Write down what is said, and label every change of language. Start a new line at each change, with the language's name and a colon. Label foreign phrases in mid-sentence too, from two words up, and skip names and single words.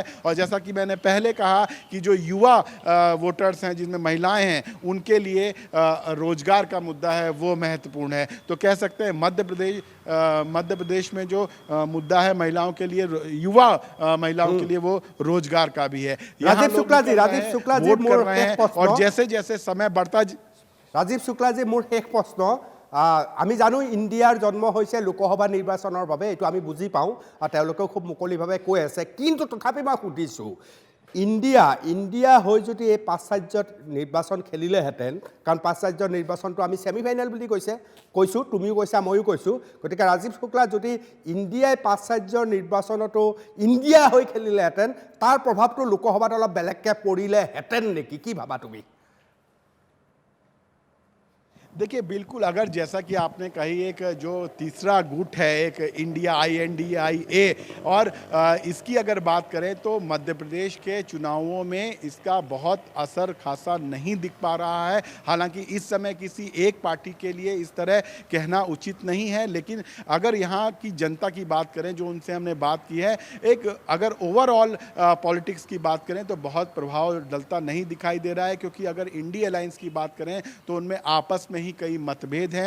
Hindi: और जैसा कि मैंने पहले कहा कि जो युवा वोटर्स हैं जिनमें महिलाएं हैं उनके लिए रोजगार का मुद्दा है वो महत्वपूर्ण है। तो कह सकते हैं मध्य प्रदेश में जो मुद्दा है महिलाओं के लिए, युवा महिलाओं के लिए, वो रोजगार का भी है। राजीव शुक्ला जी वोट कर रहे हैं, और जैसे जैसे समय बढ़ता
Assamese: राजीव शुक्ला जी মোৰ শেষ প্ৰশ্ন, আমি জানো ইণ্ডিয়াৰ জন্ম হৈছে লোকসভা নিৰ্বাচনৰ বাবে, এইটো আমি বুজি পাওঁ আৰু তেওঁলোকেও খুব মুকলিভাৱে কৈ আছে। কিন্তু তথাপি মই সুধিছোঁ, ইণ্ডিয়া হৈ যদি এই পাঁচচাৰ্যত নিৰ্বাচন খেলিলেহেঁতেন, কাৰণ পাঁচচাৰ্যৰ নিৰ্বাচনটো আমি ছেমিফাইনেল বুলি কৈছোঁ, তুমিও কৈছা ময়ো কৈছোঁ, গতিকে ৰাজীৱ শুক্লা যদি ইণ্ডিয়াই পাঁচচাৰ্যৰ নিৰ্বাচনতো ইণ্ডিয়া হৈ খেলিলেহেঁতেন তাৰ প্ৰভাৱটো লোকসভাত অলপ বেলেগকৈ পৰিলেহেঁতেন নেকি? কি ভাবা তুমি?
Hindi: देखिए बिल्कुल, अगर जैसा कि आपने कही एक जो तीसरा गुट है एक इंडिया INDIA, और इसकी अगर बात करें तो मध्य प्रदेश के चुनावों में इसका बहुत असर खासा नहीं दिख पा रहा है। हालांकि इस समय किसी एक पार्टी के लिए इस तरह कहना उचित नहीं है, लेकिन अगर यहाँ की जनता की बात करें जो उनसे हमने बात की है, एक अगर
English: overall politics
Hindi: की बात करें तो बहुत प्रभाव डलता नहीं दिखाई दे रहा है, क्योंकि अगर इंडिया अलायंस की बात करें तो उनमें आपस में ही कई मतभेद हैं।